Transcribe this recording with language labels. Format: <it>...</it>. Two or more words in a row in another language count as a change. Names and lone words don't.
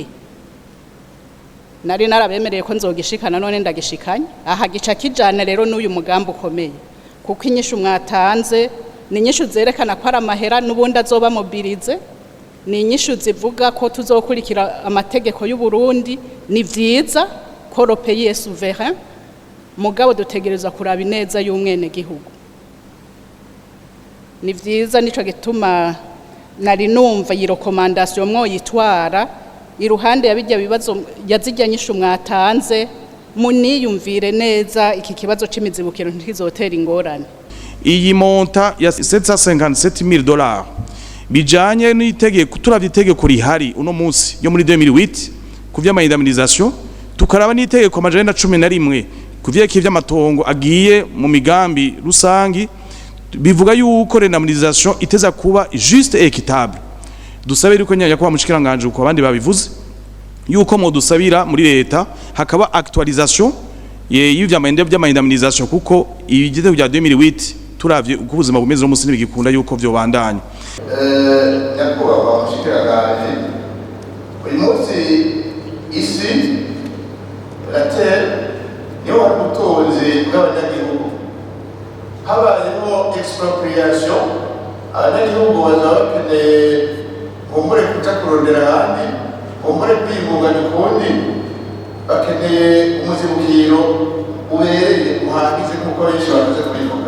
<rn>Nari narabemereye ko nzogishikana none ndagishikanye. Aha gica kijana rero n'uyu mugambi ukomeye, kuko inyishu mwatanze ni inyishu zerekana ko ari amahera n'ubundi azoba mobilize, ni inyishu zivuga ko tuzokurikira amategeko y'u Burundi. Ni vyiza ko</rn> <fr>le pays est souverain,</fr> <rn>mugabo dutegereza kuraba ineza y'umwene gihugu. Ni vyiza nico gituma nari numva iyi recommandation mwoyitwara iruhande yabijya bibazo yazijya nyishu mwatanze, muniyumvire neza iki kibazo c'imizibukiro ntizotera ingorane. Iyi monta ya $757,000 bijanye n'itegeko, turavye itegeko rihari uno munsi yo muri 2008 kuvya indemnisation, tukaraba n'itegeko amajana 11 kuvya ivy'amatongo agiye mu migambi rusangi, bivuga yuko indemnisation iteza kuba</rn> <fr>juste et équitable.</fr> <rn>Dusabe yuko nyanya kwa mushikiranganje uko abandi babivuze yuko mo dusabira muri leta hakaba actualisation y'ivya indemnisation, kuko ibigeze bya 2008 turavye uko ubuzima bumeze no musini bigikunda yuko vyo bandanya. Nyakubahwa mushikiranganje, uyu munsi isi</rn> <fr>la terre</fr> <rn>niho hari ubutunzi bw'abanyagihugu. Habayeho expropriation, abanyagihugu bazaba bakeneye kumbure kuja kurondera ahandi, kumbure kwiyungunganya ukundi, bakeneye umuzibukiro ubereye uhagije nk'uko benshi bamaze kubivuga.</rn>